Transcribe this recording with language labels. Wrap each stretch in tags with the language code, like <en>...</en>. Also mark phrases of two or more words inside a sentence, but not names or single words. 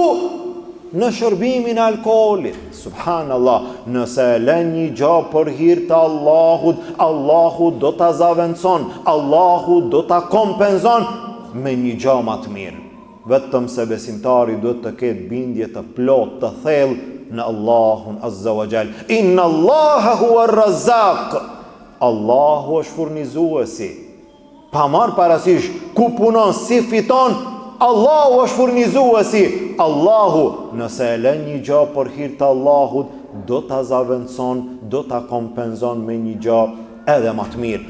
<sq>Në shërbimin e alkoolit. Subhanallah, nëse e lën një gjë për hir të Allahut, Allahu do ta zaventson, Allahu do ta kompenzon me një gjë më të mirë. vetëm se besimtari duhet të ketë bindje të plot të thellë në Allahun</sq> <ar>عز وجل. إن الله هو الرزاق.</ar> <sq>Allahu është furnizuesi. Pa marrë parasysh ku punon, si fiton, Allahu është furnizuesi. Allahu, nëse e lën një gjë për hir të Allahut, do ta zaventson, do ta kompenzon me një gjë edhe më të mirë.</sq>